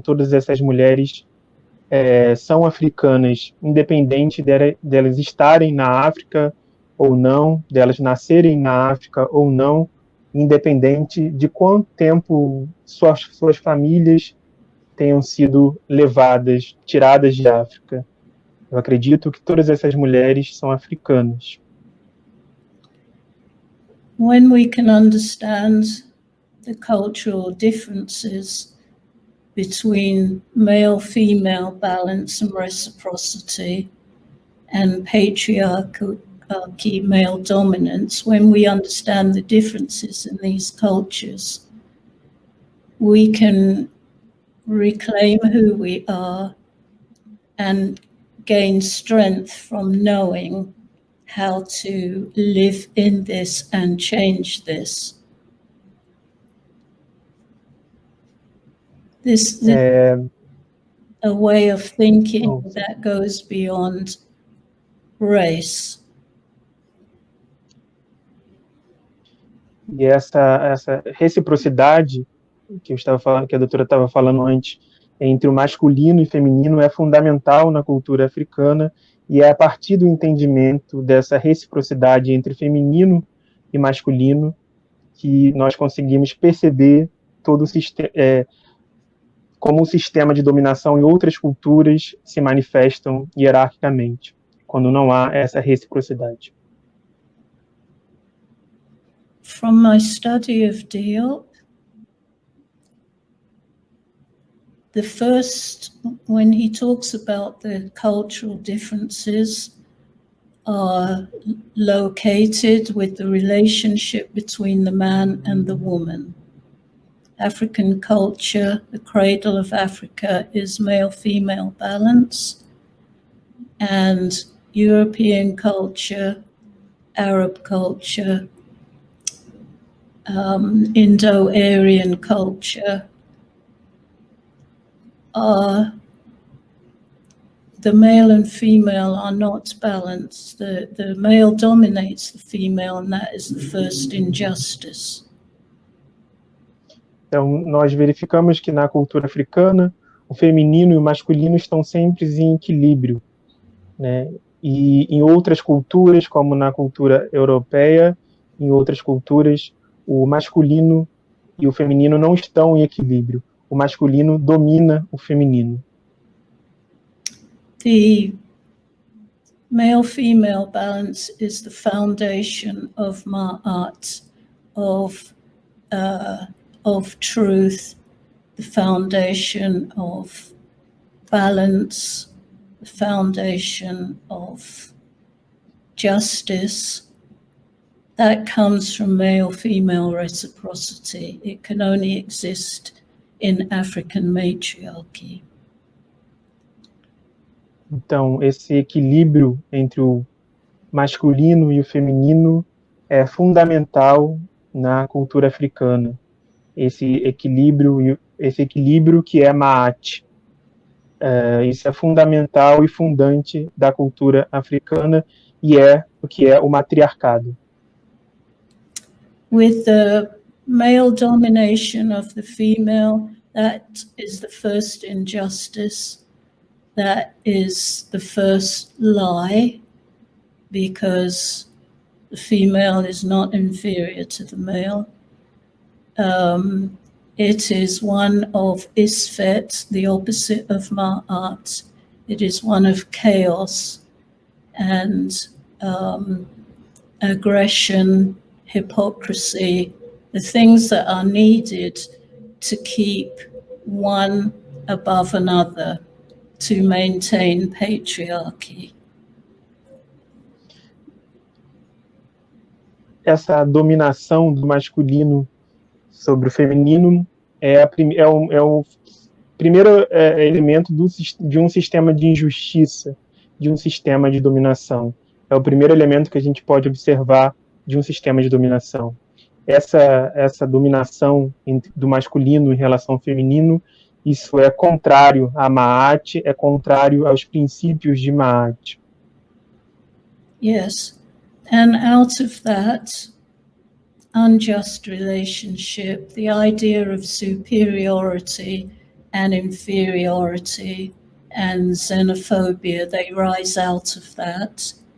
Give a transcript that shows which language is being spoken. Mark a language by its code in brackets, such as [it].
[pt] Todas essas mulheres são africanas, independente delas estarem na África ou não, delas nascerem na África ou não, independente de quanto tempo suas famílias tenham sido levadas, tiradas de África. Eu acredito que todas essas mulheres são africanas. [en] When we can understand the cultural differences between male-female balance and reciprocity and patriarchy, male dominance, when we understand the differences in these cultures, we can reclaim who we are and gain strength from knowing how to live in this and change this. This a way of thinking that goes beyond race. [pt] E essa reciprocidade que eu estava falando, que a doutora estava falando antes, entre o masculino e feminino, é fundamental na cultura africana, e é a partir do entendimento dessa reciprocidade entre feminino e masculino que nós conseguimos perceber todo o sistema, como o sistema de dominação em outras culturas se manifestam hierarquicamente, quando não há essa reciprocidade. [en] From my study of Diop, the first, when he talks about the cultural differences are located with the relationship between the man and the woman. African culture, the cradle of Africa, is male-female balance, and European culture, Arab culture, Indo-Aryan culture are the male and female are not balanced. The male dominates the female, and that is the first injustice. [pt] Então, nós verificamos que na cultura africana, o feminino e o masculino estão sempre em equilíbrio, né? E em outras culturas, como na cultura europeia, em outras culturas, o masculino e o feminino não estão em equilíbrio. O masculino domina o feminino. [en] The male-female balance is the foundation of Ma'at, of truth, the foundation of balance, the foundation of justice. That comes from male-female reciprocity. It can only exist in African matriarchy. [pt] Então, esse equilíbrio entre o masculino e o feminino é fundamental na cultura africana. Esse equilíbrio que é Ma'at. Isso é fundamental e fundante da cultura africana e é o que é o matriarcado. [en] With the male domination of the female, that is the first injustice, that is the first lie, because the female is not inferior to the male. It is one of Isfet, the opposite of Ma'at. It is one of chaos and aggression, hypocrisy, the things that are needed to keep one above another, to maintain patriarchy. [pt] Essa dominação do masculino sobre o feminino é o primeiro elemento de um sistema de injustiça, de um sistema de dominação. É o primeiro elemento que a gente pode observar de um sistema de dominação. Essa dominação do masculino em relação ao feminino, isso é contrário a Ma'at, é contrário aos princípios de Ma'at. [en] Yes, and out of that unjust relationship, the idea of superiority and inferiority and xenophobia, they rise out of that.